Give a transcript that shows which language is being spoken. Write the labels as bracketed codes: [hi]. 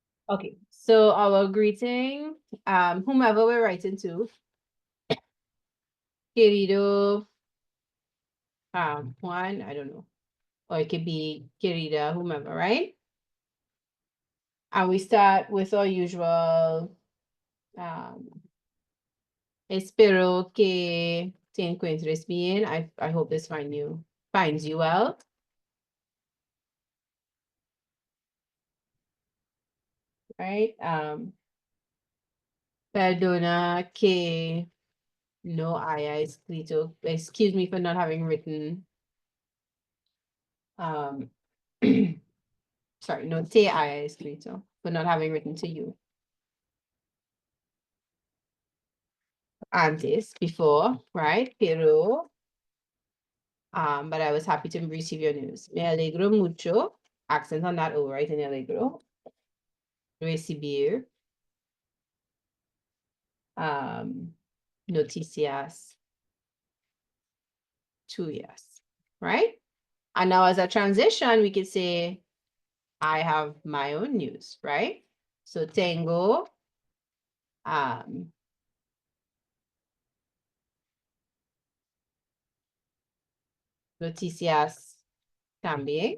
[en] Okay. So our greeting, whomever we're writing to, querido, Juan, I don't know. Or it could be querida, whomever, right? And we start with our usual, [es] espero que te encuentres bien. [en] I hope this finds you well. Right? [es] Perdona que no haya escrito. [en] Excuse me for not having written. Sorry, [es] no te haya escrito, [en] for not having written to you. Antes, before, right? Pero, but I was happy to receive your news. [es] Me alegro mucho. [en] Accent on that O, right? [es] Me alegro. Recibir. Noticias tuyas, right? [en] And now as a transition, we could say, I have my own news, right? [es] So tengo, noticias también.